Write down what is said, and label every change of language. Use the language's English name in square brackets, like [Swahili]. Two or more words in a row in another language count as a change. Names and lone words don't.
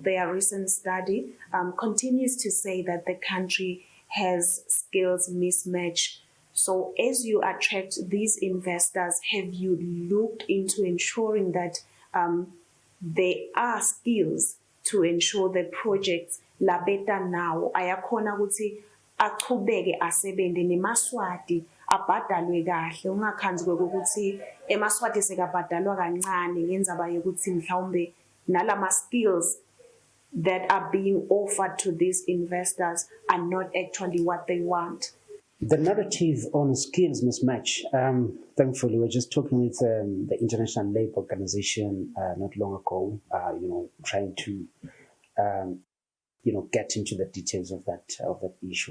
[English] Their recent study continues to say that the country has skills mismatch. So as you attract these investors, have you looked into ensuring that there are skills to ensure the projects la better now? [Swati] Ayakhona ukuthi aqhubeke asebende nemaswati abhadalwe kahle ungakhanzi kokuthi emaswati sekabhadalwa kancane ngendzaba yokuthi mhlawumbe nalama [English] skills that are being offered to these investors are not actually what they want. The narrative on skills mismatch, thankfully, we're just talking with the International Labour Organization not long ago, trying to, get into the details of that issue.